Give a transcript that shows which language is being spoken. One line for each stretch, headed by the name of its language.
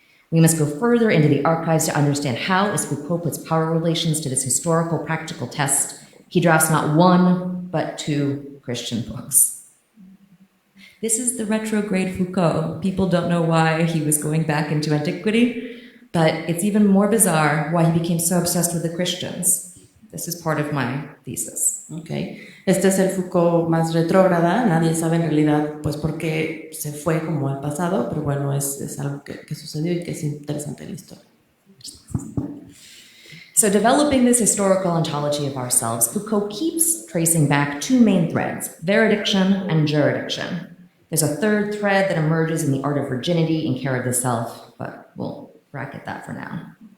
English: We must go further into the archives to understand how, as Foucault puts power relations to this historical practical test, he drafts not one, but 2 Christian books. This is the retrograde Foucault. People don't know why he was going back into antiquity, but it's even more bizarre why he became so obsessed with the Christians. This is part of my thesis. Okay.
Spanish: Este es el Foucault más retrógrada. Nadie sabe en realidad pues por qué se fue como al pasado, pero bueno, es algo que sucedió y que es interesante en la historia.
English: So developing this historical ontology of ourselves, Foucault keeps tracing back 2 main threads, veridiction and juridiction. There's a 3rd thread that emerges in the art of virginity and care of the self, but we'll bracket that for now.